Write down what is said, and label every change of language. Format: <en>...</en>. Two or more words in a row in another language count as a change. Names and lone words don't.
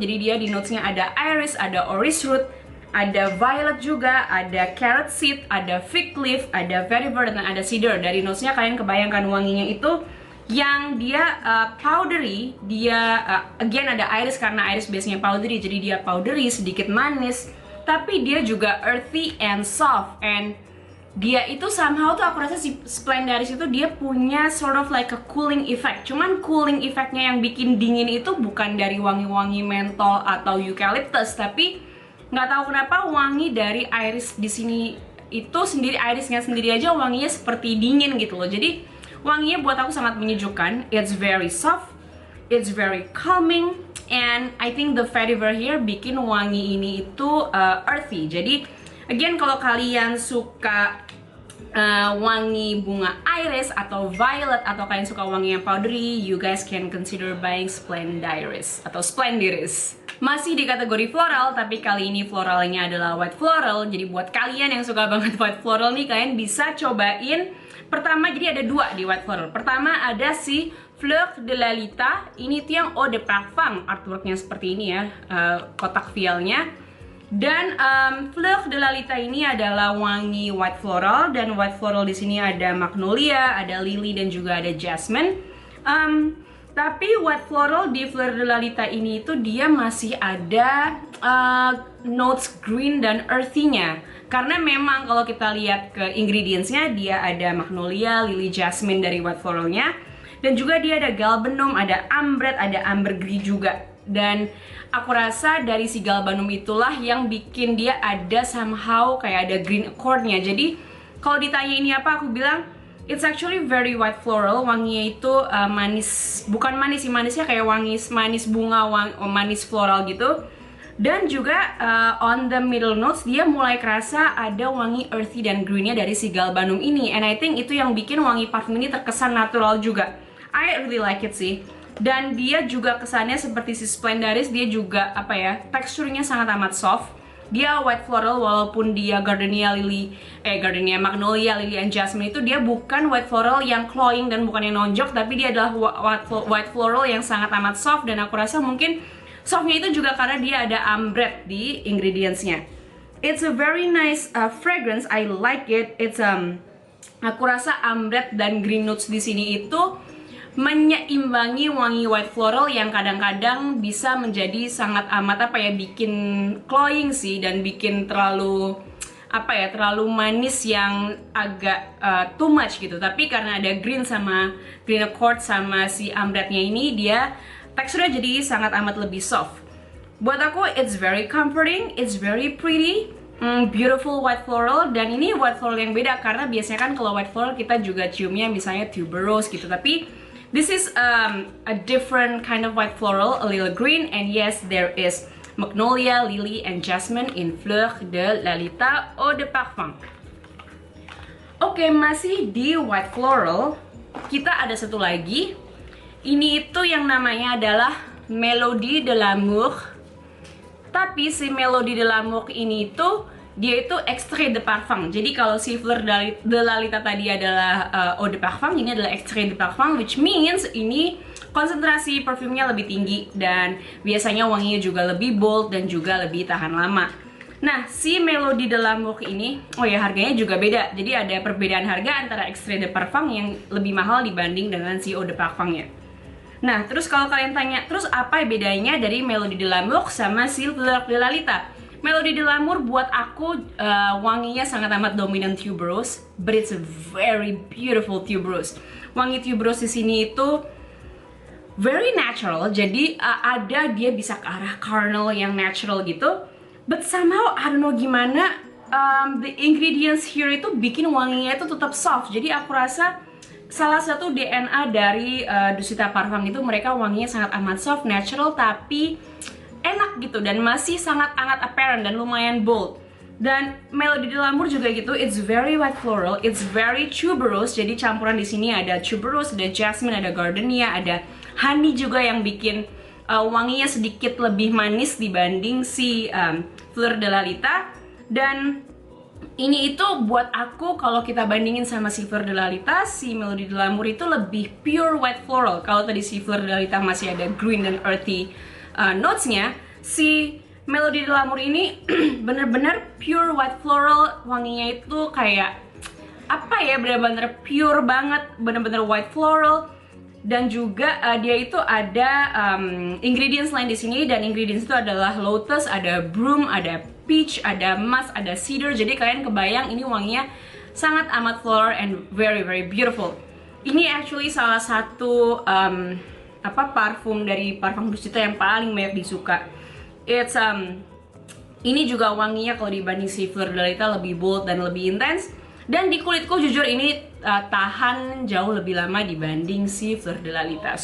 <id>Jadi dia di notes-nya ada iris, ada</id> <en>orris root,</en> <id>ada violet juga, ada</id> <en>carrot seed,</en> <id>ada</id> <en>fig leaf,</en> <id>ada vetiver, dan ada cedar. Dari notes-nya kalian kebayangkan wanginya itu yang dia powdery, dia again ada iris, karena iris biasanya powdery, jadi dia powdery, sedikit manis, tapi dia juga</id> <en>earthy and soft.</en> <id>And dia itu somehow tuh aku rasa si Splendiris itu dia punya</id> <en>sort of like a cooling effect.</en> <id>Cuman</id> <en>cooling effectnya</en> <id>yang bikin dingin itu bukan dari wangi-wangi mentol atau eucalyptus, tapi nggak tahu kenapa wangi dari iris di sini itu sendiri, irisnya sendiri aja wanginya seperti dingin gitu loh. Jadi wanginya buat aku sangat menyejukkan.</id> <en>It's very soft, it's very calming, and I think the vetiver here</en> <id>bikin wangi ini itu</id> <en>earthy.</en> <id>Jadi again, kalau kalian suka wangi bunga iris atau violet, atau kalian suka wangi yang powdery,</id> <en>you guys can consider buying</en> <id>Splendiris atau Splendiris. Masih di kategori floral, tapi kali ini floralnya adalah</id> <en>white floral.</en> <id>Jadi buat kalian yang suka banget</id> <en>white floral</en> <id>nih, kalian bisa cobain. Pertama, jadi ada dua di</id> <en>white floral.</en> <id>Pertama ada si Fleur de Lalita. Ini tuh yang</id> <fr>eau de parfum,</fr> <id>artworknya seperti ini ya, kotak vialnya. Dan Fleur de Lalita ini adalah wangi</id> <en>white floral,</en> <id>dan</id> <en>white floral</en> <id>di sini ada magnolia, ada lily, dan juga ada jasmine. Tapi</id> <en>white floral</en> <id>di Fleur de Lalita ini itu dia masih ada</id> <en>notes green</en> <id>dan earthy-nya. Karena memang kalau kita lihat ke ingredients-nya, dia ada magnolia, lily, jasmine dari</id> <en>white floral-nya.</en> <id>Dan juga dia ada galbanum, ada ambret, ada ambergris juga. Dan aku rasa dari si galbanum itulah yang bikin dia ada somehow kayak ada</id> <en>green accord-nya.</en> <id>Jadi kalau ditanya ini apa, aku bilang</id> <en>it's actually very white floral.</en> <id>Wanginya itu manis, bukan manis sih, manisnya kayak wangi manis bunga, manis floral gitu. Dan juga</id> <en>on the middle notes</en> <id>dia mulai kerasa ada wangi earthy dan greennya dari si galbanum ini.</id> <en>And I think</en> <id>itu yang bikin wangi parfum ini terkesan natural juga.</id> <en>I really like it sih.</en> <id>Dan dia juga kesannya seperti si Splendaris, dia juga apa ya, teksturnya sangat amat soft. Dia</id> <en>white floral</en> <id>walaupun dia gardenia magnolia,</id> <en>lily, and jasmine</en> <id>itu dia bukan</id> <en>white floral</en> <id>yang cloying dan bukan yang nonjok, tapi dia adalah</id> <en>white floral</en> <id>yang sangat amat soft. Dan aku rasa mungkin softnya itu juga karena dia ada ambret di ingredientsnya.</id> <en>It's a very nice fragrance, I like it.</en> <id>It's aku rasa ambret dan</id> <en>green notes</en> <id>di sini itu menyeimbangi wangi</id> <en>white floral</en> <id>yang kadang-kadang bisa menjadi sangat amat apa ya, bikin cloying sih, dan bikin terlalu apa ya, terlalu manis yang agak</id> <en>too much</en> <id>gitu. Tapi karena ada green sama</id> <en>green accord</en> <id>sama si ambretnya ini, dia teksturnya jadi sangat amat lebih soft. Buat aku</id> <en>it's very comforting, it's very pretty, beautiful white floral.</en> <id>Dan ini white floral yang beda karena biasanya kan kalau white floral kita juga ciumnya misalnya tuberose gitu,</id> <en>tapi this is a different kind of white floral, a little green, and yes, there is magnolia, lily, and jasmine in Fleur de Lalita eau de parfum.</en> <id>Oke, masih di</id> <en>white floral,</en> <id>kita ada satu lagi. Ini itu yang namanya adalah Melodie de l'amour. Tapi si Melodie de l'amour ini itu dia itu</id> <fr>extrait de parfum.</fr> <id>Jadi kalau si Fleur de Lalita tadi adalah</id> <fr>eau de parfum,</fr> <id>ini adalah</id> <fr>extrait de parfum,</fr> <en>which means</en> <id>ini konsentrasi parfumnya lebih tinggi dan biasanya wanginya juga lebih bold dan juga lebih tahan lama. Nah, si Melodie de l'amour ini, oh ya, harganya juga beda. Jadi ada perbedaan harga antara</id> <fr>extrait de parfum</fr> <id>yang lebih mahal dibanding dengan si</id> <fr>eau de parfumnya.</fr> <id>Nah, terus kalau kalian tanya, terus apa bedanya dari Melodie de l'amour sama si Fleur de Lalita? Melodie de l'amour buat aku wanginya sangat amat</id> <en>dominant tuberose, but it's a very beautiful tuberose.</en> <id>Wangi tuberose di sini itu</id> <en>very natural,</en> <id>jadi ada dia bisa ke arah caramel yang natural gitu.</id> <en>But somehow I don't know gimana the ingredients here</en> <id>itu bikin wanginya itu tetap</id> <en>soft.</en> <id>Jadi aku rasa salah satu DNA dari Dusita Parfum itu mereka wanginya sangat amat soft, natural, tapi enak gitu dan masih sangat apparent dan lumayan bold. Dan Melodie de l'amour juga gitu,</id> <en>it's very white floral, it's very tuberose.</en> <id>Jadi campuran di sini ada tuberose, ada jasmine, ada gardenia, ada honey juga yang bikin wanginya sedikit lebih manis dibanding si Fleur de Lalita. Dan ini itu buat aku kalau kita bandingin sama si Fleur de Lalita, si Melodie de l'amour itu lebih</id> <en>pure white floral.</en> <id>Kalau tadi si Fleur de Lalita masih ada green dan</id> <en>earthy notes-nya,</en> <id>si Melodie de l'amour ini bener-bener</id> <en>pure white floral.</en> <id>Wanginya itu kayak apa ya, bener-bener pure banget, bener-bener</id> <en>white floral.</en> <id>Dan juga dia itu ada ingredients lain di sini, dan ingredients itu adalah lotus, ada broom, ada peach, ada musk, ada cedar. Jadi kalian kebayang ini wanginya sangat amat</id> <en>floral and very beautiful.</en> <id>Ini actually salah satu parfum dari parfum Dusita yang paling banyak disuka. It's ini juga wanginya kalau dibanding si Fleur de Lalita lebih bold dan lebih intens. Dan di kulitku jujur ini tahan jauh lebih lama dibanding si Fleur de Lalita.</id>